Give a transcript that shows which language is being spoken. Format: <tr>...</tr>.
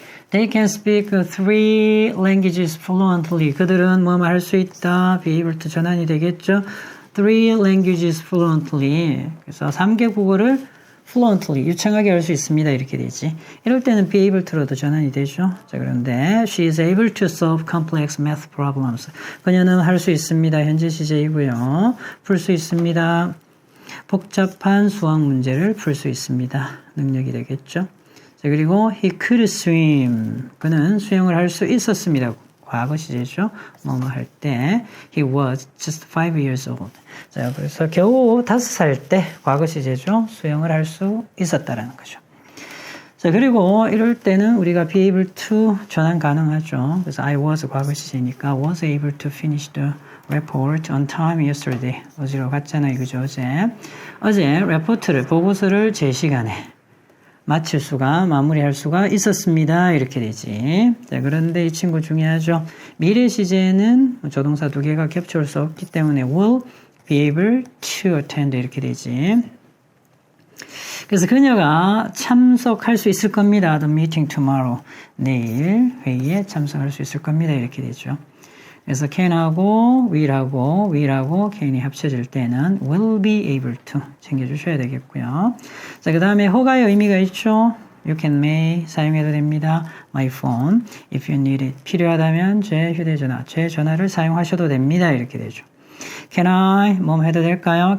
<en>They can speak 3 languages fluently.</en> <ko>그들은 뭐뭐 할 수 있다. be able to 전환이 되겠죠.</ko> <en>3 languages fluently.</en> <ko>그래서 3개 국어를 fluently, 유창하게 할 수 있습니다. 이렇게 되지. 이럴 때는 be able to로도 전환이 되죠. 자, 그런데</ko> <en>she is able to solve complex math problems.</en> <ko>그녀는 할 수 있습니다. 현재 시제이고요. 풀 수 있습니다. 복잡한 수학 문제를 풀 수 있습니다. 능력이 되겠죠. 자, 그리고</ko> <en>he could swim.</en> <ko>그는 수영을 할 수 있었습니다. 과거 시제죠. 뭐뭐 할 때</ko> <en>he was just 5 years old.</en> <ko>자, 그래서 겨우 5살 때 과거 시제죠. 수영을 할 수 있었다라는 거죠. 자, 그리고 이럴 때는 우리가 be able to 전환 가능하죠. 그래서</ko> <en>I was</en> <ko>과거 시제니까</ko> <en>was able to finish the report on time yesterday.</en> <ko>어제로 갔잖아요. 그죠? 어제 레포트를 보고서를 제 시간에 마칠 수가, 마무리할 수가 있었습니다. 이렇게 되지. 자, 그런데 이 친구 중요하죠. 미래 시제는 조동사 두 개가 겹쳐올 수 없기 때문에</ko> <en>will be able to attend</en> <ko>이렇게 되지. 그래서 그녀가 참석할 수 있을 겁니다.</ko> <en>The meeting tomorrow.</en> <ko>내일 회의에 참석할 수 있을 겁니다. 이렇게 되죠. 그래서 can하고 will하고 can이 합쳐질 때는 will be able to 챙겨주셔야 되겠고요. 자, 그 다음에 허가의 의미가 있죠.</ko> <en>You can, may</en> <ko>사용해도 됩니다.</ko> <en>My phone, if you need it.</en> <ko>필요하다면 제 휴대전화, 제 전화를 사용하셔도 됩니다. 이렇게 되죠.</ko> <en>Can I,</en> <ko>뭐 해도 될까요?</ko>